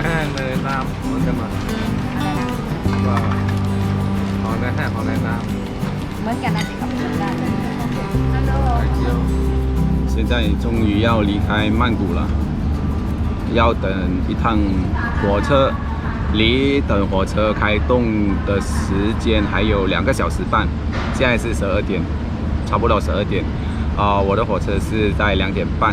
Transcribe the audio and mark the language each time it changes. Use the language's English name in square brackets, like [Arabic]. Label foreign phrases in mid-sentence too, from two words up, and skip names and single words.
[Thai] ในน้ำเหมือนกันมาว่าของในแห้งของในน้ำ เหมือนกันนะที่เขาพูดได้ฮัลโหล [Chinese] 现在终于要离开曼谷了，要等一趟火车，离等火车开动的时间还有2个小时半，现在是12点，差不多12点。我的火车是在2点半。